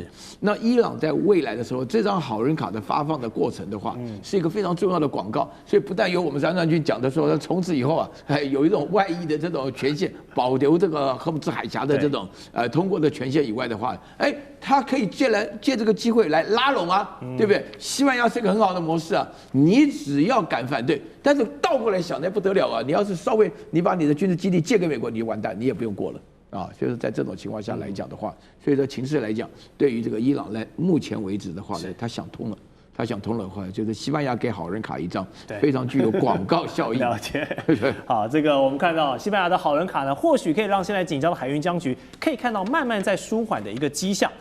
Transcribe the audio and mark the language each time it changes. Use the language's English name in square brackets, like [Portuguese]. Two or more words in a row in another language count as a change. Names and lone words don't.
[Chinese] 那伊朗在未來的時候，這張好人卡的發放的過程的話，是一個非常重要的廣告，所以不但有我們三軍講的說，從此以後啊，有一種外溢的這種權限，保留這個荷姆茲海峽的這種通過的權限以外的話，他可以借這個機會來拉攏啊，對不對？西班牙是一個很好的模式啊，你只要敢反對，但是倒過來想那不得了啊，你要是稍微你把你的軍事基地借給美國，你就完蛋，你也不用過了啊。就是在這種情況下來講的話，所以說情勢來講，對於這個伊朗呢，目前為止的話呢，他想通了。他想通了的話，就是西班牙給好人卡一張，非常具有廣告效應。了解。好，這個我們看到西班牙的好人卡呢，或許可以讓現在緊張的海運僵局可以看到慢慢在舒緩的一個跡象。